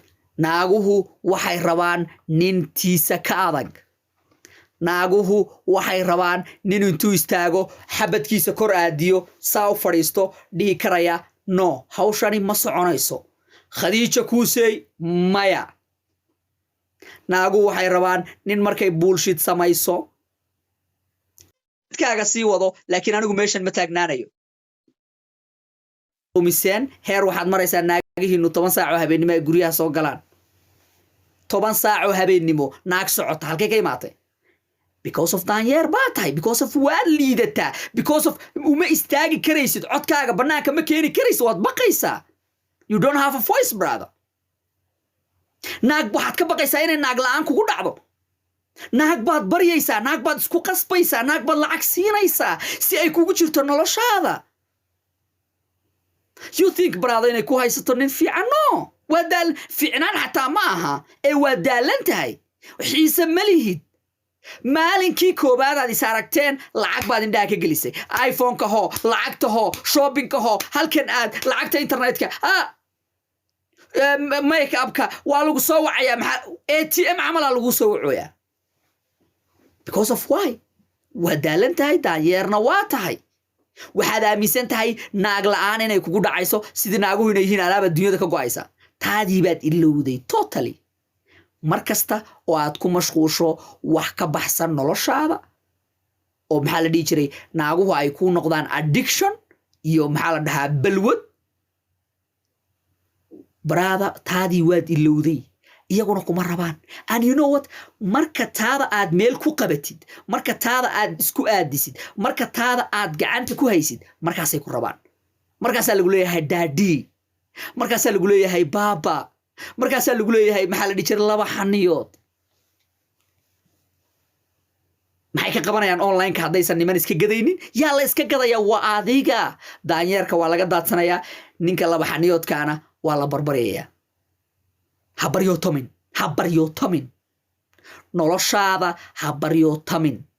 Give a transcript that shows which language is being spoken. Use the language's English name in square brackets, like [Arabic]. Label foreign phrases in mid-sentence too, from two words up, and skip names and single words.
[Somali] naaguhu waxay rabaan nin tiisa ka adag naaguhu waxay rabaan nin intuu istaago xabadkiisa kor aadiyo saa u fadhiisto dhihi karaya no hawshani ma soconayso khadiija kuusey maya naaguhu waxay rabaan nin markay bullshit samayso kaaga sii wado laakiin anigu meeshan ma taagnaanayo umiseen heer waxaad maraysaa naagihiinu 10 saac oo habeenimo ay guryaha soo galaan 10 saac oo habeenimo naag socota halkay ka imaatay [English] because of [Somali] daanyeer baa tahay [English] because of [Somali] waa liidataa [English] because of [Somali] uma istaagi karaysid codkaaga banaanka ma keeni karaysid waad baqaysaa [English] you don't have a voice brother [Somali] naag waxaad ka baqaysaa inay naag la'aan kugu dhacdo naag baad baryaysaa naag baad isku qasbaysaa naag baad lacag siinaysaa si ay kugu jirto noloshaada [English] you think brother [Somali] inay ku haysato nin fiican no waa daal fiicnaan xataa ma aha ee waa daalan tahay xiise ma lihid maalinkii koobaad aad is aragteen lacag baad indhaha ka gelisay iPhone-ka hoo lacagta hoo shopping-ka hoo halkan aad lacagta internetka make-upka waa lagu soo wacayaa maxaa ATM camal lagu soo wacoyaa [English] because of why [Somali] waa daalan tahay daanyeerna waa tahay waxaad aaminsan tahay naag la'aan inay kugu dhacayso sidii naaguhu inay yihiin alaaba dunyada ka go'aysa taadii baad ilowday totally markasta oo aad ku mashquusho wax ka baxsan noloshaada oo maxaa la dhihi jiray naaguhu ay ku noqdaan addiction iyo maxaa la dhahaa balwad brother taadii waad ilowday iyaguna kuma rabaan [English] and you know what [Somali] marka taada aad meel ku qabatid marka taada aad isku aadisid marka taada aad gacanta ku haysid markaasay ku rabaan markaasaa lagu leeyahay daddy markaasaa lagu leeyahay baba markaasaa lagu leeyahay maxaa la dhihi jiray laba xaniyood maxay ka qabanayaan online-ka haddaysan niman iska gadaynin yaa la iska gadayaa waa adiga daanyeerka waa laga daadsanayaa ninka laba xaniyoodkaana waa la barbaryayaa ha baryootamin noloshaada ha baryootamin